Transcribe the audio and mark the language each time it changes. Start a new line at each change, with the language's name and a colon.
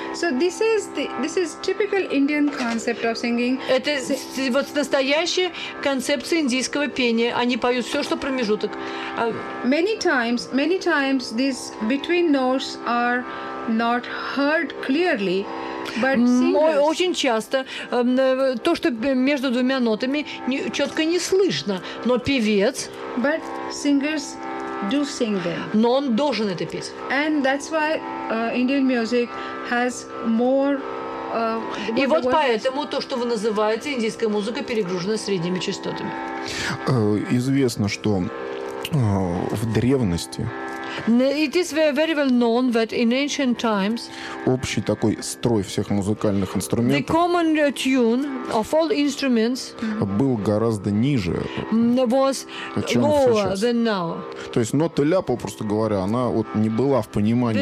English: So this is typical Indian concept of singing.
Russian: Это вот настоящая концепция индийского пения. Они поют все, что промежуток.
English: Many times these between notes are not heard clearly. But
Russian: очень часто то, что между двумя нотами, четко не слышно. Но певец.
English: But singers do sing them.
Russian: Но он должен это петь.
English: And that's why Indian music has more.
Russian: И вот поэтому то, что вы называете индийская музыка, перегружена средними частотами. Известно, что в древности.
English: It is very well known that in ancient times.
Russian: Общий такой строй всех музыкальных инструментов.
English: The common tune of all instruments.
Russian: Был гораздо ниже.
English: Was
Russian: чем
English: lower
Russian: сейчас.
English: Than now.
Russian: То есть нота ля, попросту говоря, она вот не была в понимании.